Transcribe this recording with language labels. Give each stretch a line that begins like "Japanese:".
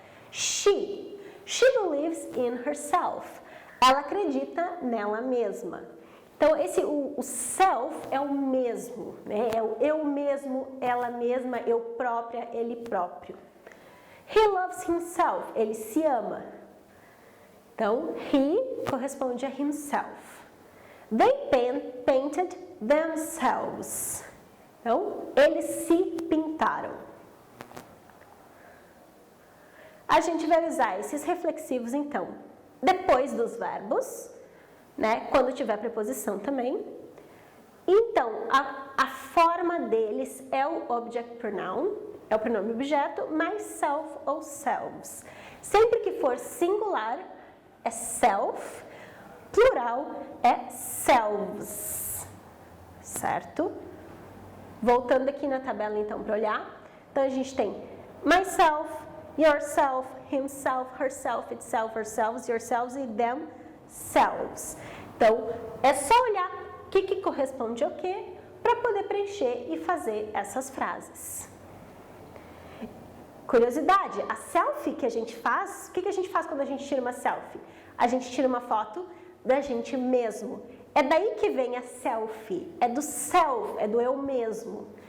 English: She believes in herself.
Portuguese: Ela acredita nela mesma. Então, o self é o mesmo, né? É o eu mesmo, ela mesma, eu própria, ele próprio.
English: He loves himself,
Portuguese: ele se ama. Então, he corresponde a himself.
English: They painted themselves.
Portuguese: Então, eles se pintaram. A gente vai usar esses reflexivos, então, depois dos verbos, né? Quando tiver preposição também. Então, a forma deles é o object pronoun, é o pronome objeto, mais self ou selves. Sempre que for singular, é self, plural é selves, certo? Voltando aqui na tabela, então, para olhar. Então, a gente tem myself, yourself, himself, herself, itself, herselves, yourselves e themselves. Então, é só olhar o que corresponde ao quê para poder preencher e fazer essas frases. Curiosidade, a selfie que a gente faz, o que a gente faz quando a gente tira uma selfie? A gente tira uma foto da gente mesmo. É daí que vem a selfie, é do self, é do eu mesmo.